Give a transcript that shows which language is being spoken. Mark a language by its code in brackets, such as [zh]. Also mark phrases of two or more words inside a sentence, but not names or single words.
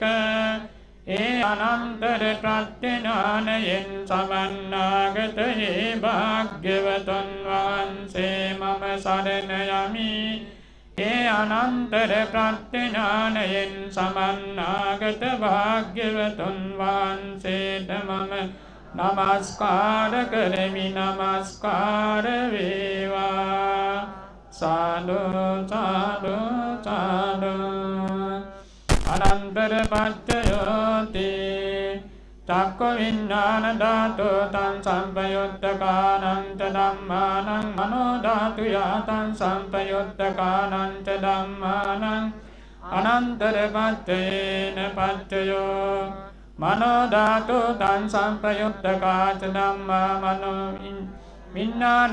[si] ඒ අනන්තර ප්‍රත්‍යඥානයෙන් සමන්නාගත ඒ භාග්‍යවතුන් වහන්සේ මම සරණ යමි. ඒ අනන්තර ප්‍රත්‍යඥානයෙන් සමන්නාගත භාග්‍යවතුන් වහන්සේට මම නමස්කාර කරමි. නමස්කාර වේවා. සාදු සාදු සාදු. [pi] අනන්තර පච්චයෝති චක්ඛ විඥාන ධාතු තං සම්පයුත්තකානං ච ධම්මානං මනෝ ධාතු යතං සම්පයුත්තකානං ච ධම්මානං අනන්තර පච්චේන පච්චයෝ මනෝ ධාතු තං සම්පයුත්තකා ච ධම්මා මනෝ විඥාන